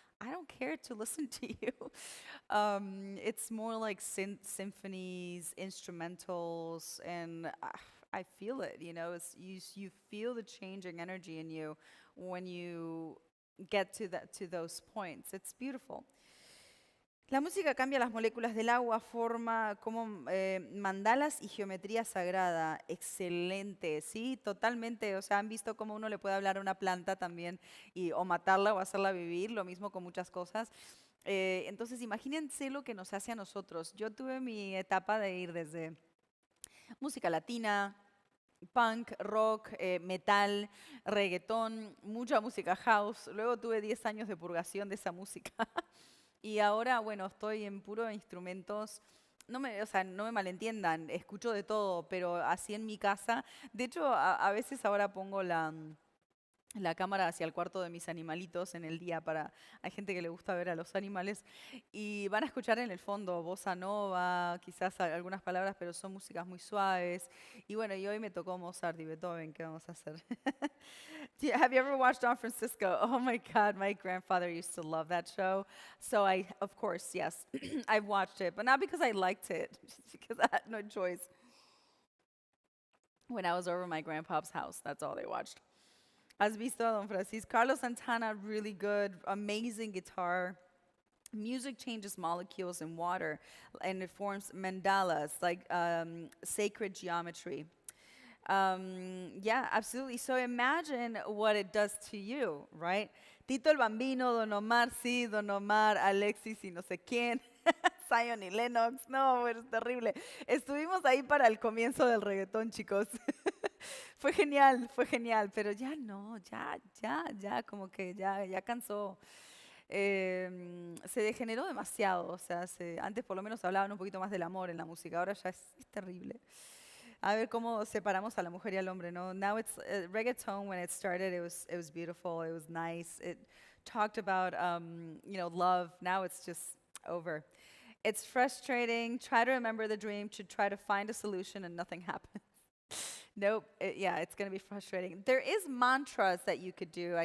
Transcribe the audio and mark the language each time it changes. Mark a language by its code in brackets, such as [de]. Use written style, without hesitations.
[en] I don't care to listen to you. It's more like symphonies, instrumentals, and I feel it. You feel the changing energy in you when you get to those points. It's beautiful. [es] La música cambia las moléculas del agua, forma como mandalas y geometría sagrada. Excelente, sí, totalmente. O sea, han visto cómo uno le puede hablar a una planta también o matarla o hacerla vivir, lo mismo con muchas cosas. Entonces, imagínense lo que nos hace a nosotros. Yo tuve mi etapa de ir desde música latina, punk, rock, metal, reggaetón, mucha música house. Luego tuve 10 años de purgación de esa música. Y ahora, bueno, estoy en puro instrumentos. O sea, no me malentiendan, escucho de todo, pero así en mi casa. De hecho, a veces ahora pongo la cámara hacia el cuarto de mis animalitos en el día hay gente que le gusta ver a los animales y van a escuchar en el fondo bossa nova, quizás algunas palabras, pero son músicas muy suaves. Y bueno, y hoy me tocó Mozart y Beethoven, ¿qué vamos a hacer? [en] Have you ever watched Don Francisco? Oh my God, my grandfather used to love that show. So of course, yes, I've watched it, but not because I liked it, just because I had no choice. When I was over my grandpa's house, that's all they watched. [es] Has visto a Don Francisco? [en] Carlos Santana, really good, amazing guitar. Music changes molecules in water and it forms mandalas, like sacred geometry. Yeah, absolutely. So imagine what it does to you, right? [es] Tito el Bambino, Don Omar, sí, Don Omar, Alexis y no sé quién, Zion y Lennox. No, es terrible. Estuvimos ahí para el comienzo del reggaetón, chicos. Fue genial, pero ya no, ya, como que ya cansó. Se degeneró demasiado, o sea, antes por lo menos hablaban un poquito más del amor en la música, ahora ya es terrible. A ver cómo separamos a la mujer y al hombre, ¿no? [en] Now it's reggaeton. When it started, it was beautiful. It was nice. It talked about love. Now it's just over. It's frustrating. Try to remember the dream to try to find a solution, and nothing happens. Nope. Yeah, it's gonna be frustrating. There is mantras that you could do.